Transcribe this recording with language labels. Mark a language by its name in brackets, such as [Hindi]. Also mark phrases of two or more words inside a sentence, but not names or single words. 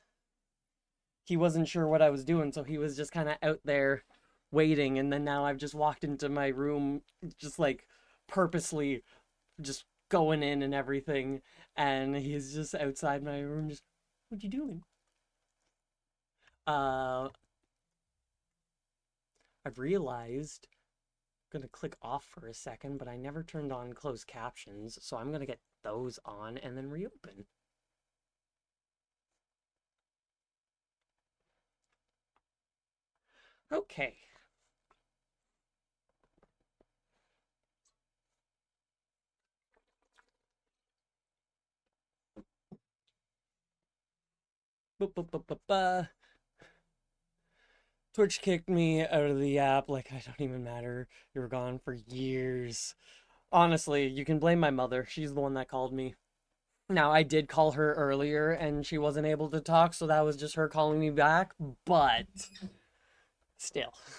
[English] He wasn't sure what I was doing, so he was just kind of out there waiting, and then now I've just walked into my room, just like purposely just going in and everything, and he's just outside my room just, what you doing? I've realized I'm gonna click off for a second, but I never turned on closed captions, so I'm gonna get those on and then reopen. Okay. Ba-ba-ba-ba-ba. Twitch kicked me out of the app, like I don't even matter. You were gone for years. Honestly, you can blame my mother. She's the one that called me. Now, I did call her earlier and she wasn't able to talk, so that was just her calling me back, but still.